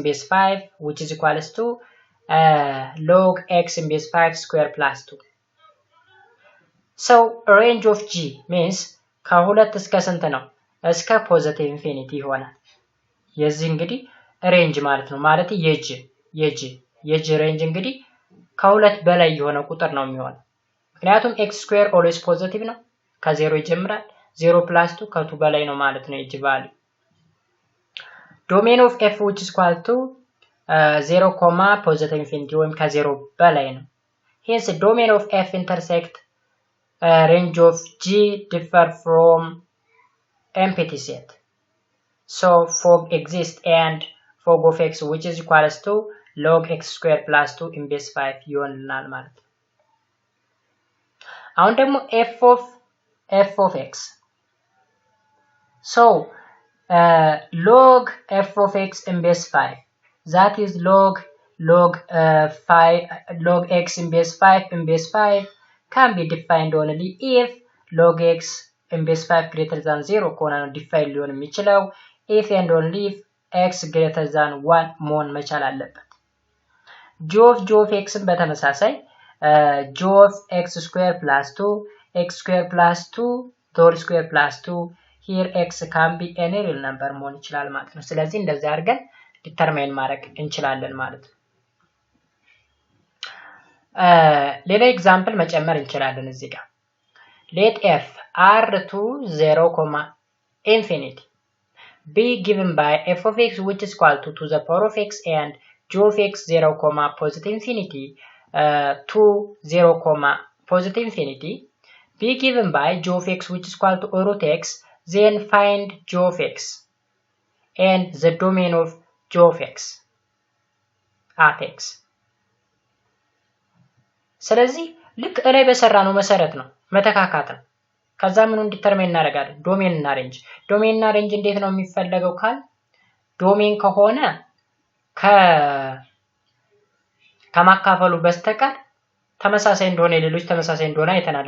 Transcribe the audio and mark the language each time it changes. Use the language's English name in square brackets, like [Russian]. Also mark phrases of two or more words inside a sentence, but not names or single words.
[English] base 5 which is equals to log x in base 5 square plus 2 so range of g means [Amharic] ከሁለት እስከ ስንት ነው እስከ [English] positive infinity ይሆናል [Amharic] የዚህ እንግዲህ ሬንጅ ማለት ነው ማለት የጂ ሬንጅ እንግዲህ ከሁለት በላይ የሆነ ቁጥር ነው የሚሆነው ምክንያቱም [English] x square always [Amharic] ፖዚቲቭ ነው ከ0 ይጀምራል [English] 0 plus 2 [Amharic] ከ2 በላይ ነው ማለት ነው የጂ ቫልዩ [English] domain of f which is equal to 0, positive infinity [Amharic] ወይም ከ0 በላይ ነው [English] hence domain of f intersect range of g differ from empty set so fog exists and fog of x which is equals to log x square plus 2 in base 5 [Amharic] ይሆንልናል ማለት ነው አሁን ደግሞ [English] f of x so log f of x in base 5 that is log x in base 5 in base 5 can be defined only if log x in base 5 greater than 0 [Amharic] ከሆነ ነው ዲፋይን ሊሆን የሚችለው [English] if and only if x greater than 1 [Amharic] መሆን መቻል አለበት [English] g of x በተመሳሳይ g of x square plus 2 x square plus 2 whole square plus 2 here x can be any real number [Amharic] መሆን ይችላል ማለት ነው ስለዚህ እንደዚህ አድርገን ዲተርማይን ማድረግ እንችላለን ማለት ነው ሌላ ኤግዛምፕል መጨመር እንችላለን እዚህ ጋር [English] let f r to 0, infinity be given by f of x which is equal to the power of x and g of x 0, positive infinity to 0, positive infinity be given by g of x which is equal to root x, then find g of x and the domain of g of x at x. [Amharic] ስለዚህ ልክ እላይ በሰራነው መሰረት ነው መተካካት ነው። ከዛ ምኑን ዲተርሚን እናደርጋለን? ዶሜን እና ሬንጅ። ዶሜን እና ሬንጅ እንዴት ነው የሚፈለገው ካል ዶሜን ከሆነ ከማካፈሉ በስተቀር ተመሳሳይ እንደሆነ ሌሎች ተመሳሳይ እንደሆነ አይተናል